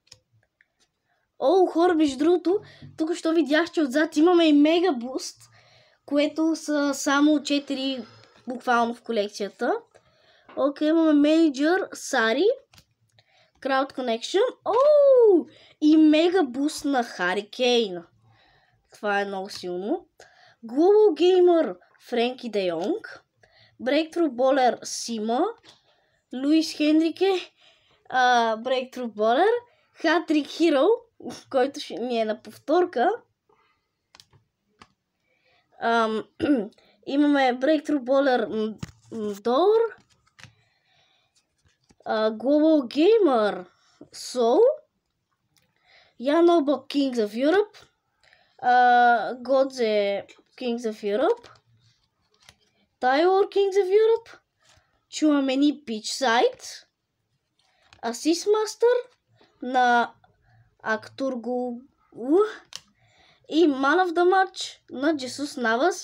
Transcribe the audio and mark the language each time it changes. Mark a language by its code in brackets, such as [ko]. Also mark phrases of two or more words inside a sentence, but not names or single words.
[bg] Хора, между другото, тук що видях, че отзад имаме и Мега Буст, което са само 4 буквално в колекцията. Имаме менеджер Сари, Crowd Connection, и Мега Буст на Хари Кейн. Това е много силно. Global Gamer Френки Де Йонг, Breakthrough Bowler Сима, Луис Хенрике, Breakthrough Bowler, Hat-Trick Hero, който ми е на повторка. Имаме Breakthrough Bowler Дор, Global Gamer Soul, Яноба Kings of Europe, Godze Kings of Europe, Тайлор Kings of Europe, Чуамени Пичсайд, Асист мастър на Актургу и Man of the Match на Джесус Навас.